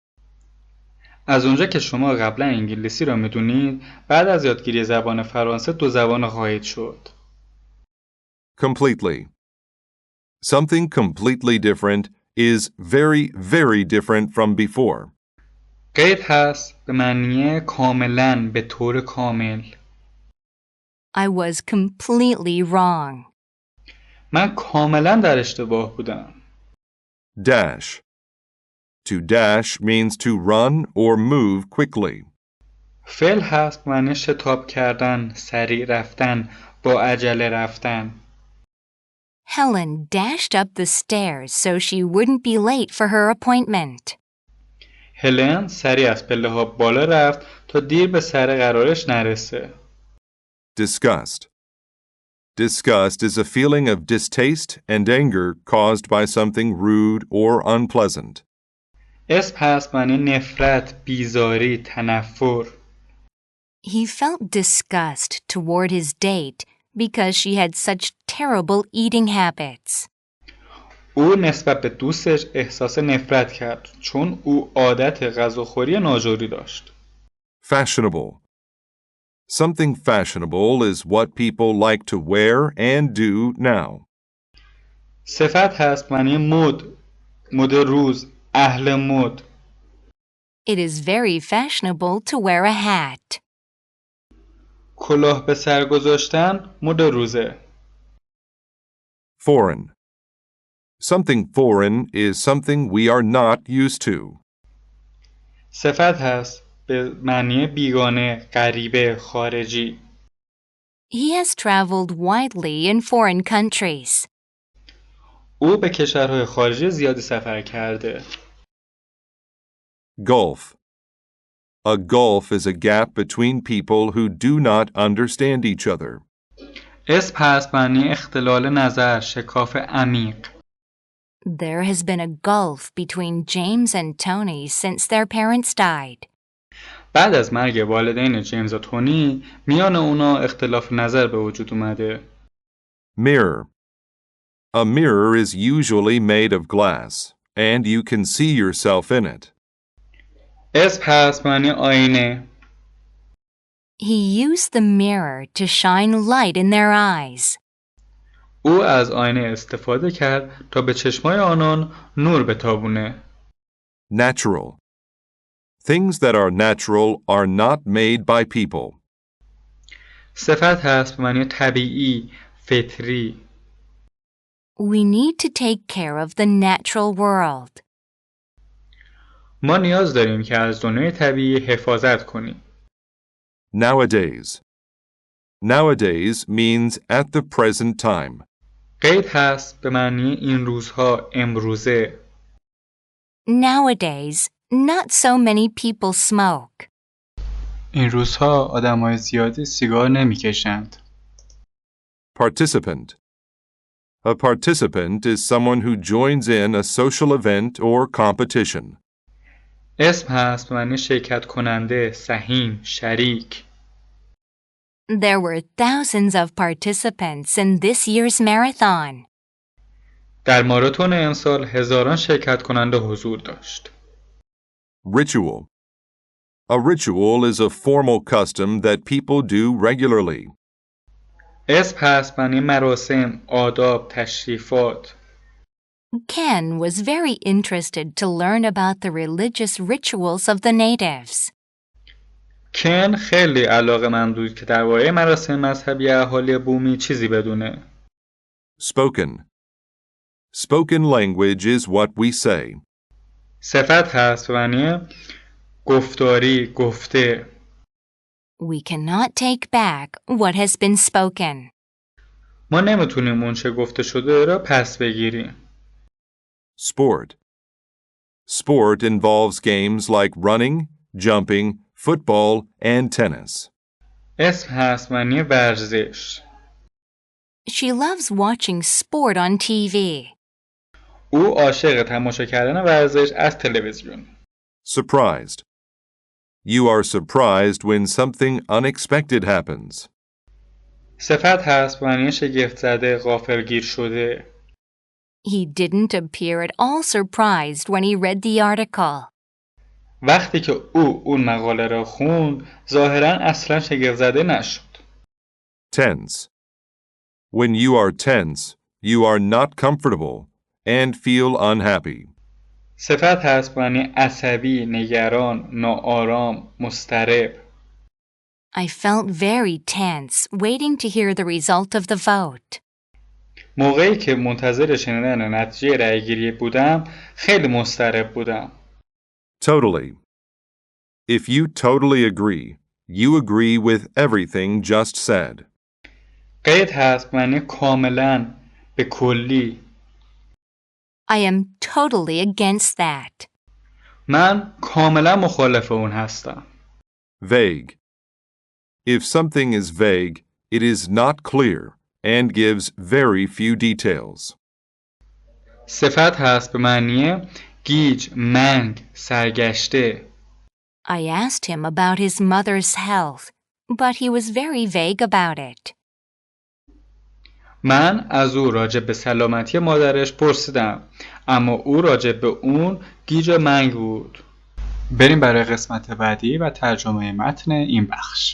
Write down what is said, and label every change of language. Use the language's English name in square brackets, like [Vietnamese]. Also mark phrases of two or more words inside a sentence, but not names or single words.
[Persian] از اونجا که شما قبلا انگلیسی را میدونید، بعد از یادگیری زبان فرانسه دو زبان خواهید شد. [English] Completely. Something completely different is very, very different from before. [Persian] قید هست به معنی کاملا، به طور کامل. [English] I was completely wrong. [Persian] من کاملا در اشتباه بودم. [English] Dash. To dash means to run or move quickly. [Persian] فعل هست معنی شتاب کردن، سریع رفتن، با عجله رفتن. [English] Helen dashed up the stairs so she wouldn't be late for her appointment. [Persian] هلن سریع از پله ها بالا رفت تا دیر به سر قرارش نرسه. [English] Disgust. Disgust is a feeling of distaste and anger caused by something rude or unpleasant. [Persian] اسم هست معنی نفرت، بیزاری، تنفر. [English] He felt disgust toward his date because she had such terrible eating habits. [Persian] او نسبت به دوستش احساس نفرت کرد چون او عادت غذاخوری ناجوری داشت. [English] Fashionable. Something fashionable is what people like to wear and do now. [Persian] صفت هست معنی مد، مد روز، اهل مد. [English] It is very fashionable to wear a hat. [Persian] کلاه به سر گذاشتن مد روزه. [English] Foreign. Something foreign is something we are not used to. [Persian] صفت هست به معنی بیگانه، غریبه، خارجی. [English] He has traveled widely in foreign countries. [Persian] او به کشورهای خارجی زیادی سفر کرده. [English] Gulf. A gulf is a gap between people who do not understand each other. [Persian] اسم هست معنی اختلال نظر، شکاف عمیق. [English] There has been a gulf between James and Tony since their parents died. [Persian] بعد از مرگ والدین جیمز و تونی میان اونا اختلاف نظر به وجود اومده. [English] Mirror. A mirror is usually made of glass, and you can see yourself in it. [Persian] اسم هست معنی آینه. [English] He used the mirror to shine light in their eyes. [Persian] او از آینه استفاده کرد تا به چشمای آنان نور بتابونه. [English] Natural. Things that are natural are not made by people. [Persian] صفت هست به معنی طبیعی، فطری. [English] We need to take care of the natural world. [Persian] ما نیاز داریم که از دنیای طبیعی حفاظت کنیم. [English] Nowadays. Nowadays means at the present time. [Persian] قید هست به معنی این روزها، امروزه. [English] Nowadays, not so many people smoke. [Persian] این روزها آدمای زیادی سیگار نمیکشند. [English] Participant. A participant is someone who joins in a social event or competition. [Persian] اسم هست به معنی شرکت کننده، سهیم، شریک. [English] There were thousands of participants in this year's marathon. [Persian] در ماراتون امسال هزاران شرکت کننده حضور داشت. [English] Ritual. A ritual is a formal custom that people do regularly. [Persian] اسم هست معنی مراسم، آداب، تشریفات. [English] Ken was very interested to learn about the religious rituals of the natives. [Persian] کن خیلی علاقه‌مند بود که درباره مراسم مذهبی اهالی بومی چیزی بدونه. [English] Spoken. Spoken language is what we say. [Persian] صفت هست به معنی گفتاری، گفته. [English] We cannot take back what has been spoken. [Persian] ما نمیتونیم اون چه گفته شده را پس بگیریم. [English] Sport. Sport involves games like running, jumping, football, and tennis. [Persian] اسم هست معنی ورزش. [English] She loves watching sport on TV. [Persian] او عاشق تماشا کردن ورزش از تلویزیون. [English] Surprised. You are surprised when something unexpected happens. [Persian] صفت هست معنی شگفت زده، غافلگیر شده. [English] He didn't appear at all surprised when he read the article. [Persian] وقتی که اون مقاله را خوند ظاهراً اصلا شگفت زده نشد. [English] Tense. When you are tense, you are not comfortable and feel unhappy. [Persian] صفت هست معنی عصبی، نگران، ناآرام، مضطرب. [English] I felt very tense waiting to hear the result of the vote. [Persian] موقعی که منتظر شنیدن نتیجه رأی‌گیری بودم خیلی مضطرب بودم. [English] Totally. If you totally agree, you agree with everything just said. [Persian] قید هست معنی کاملا، به کلی. [English] I am totally against that. [Persian] من کاملا مخالف اون هستم. [English] Vague. If something is vague, it is not clear and gives very few details. [Persian] صفت هست به معنی گیج، منگ، سرگشته. [English] I asked him about his mother's health, but he was very vague about it. [Persian] من از او راجع به سلامتی مادرش پرسیدم اما او راجع به اون گیج و منگ بود. بریم برای قسمت بعدی و ترجمه متن این بخش.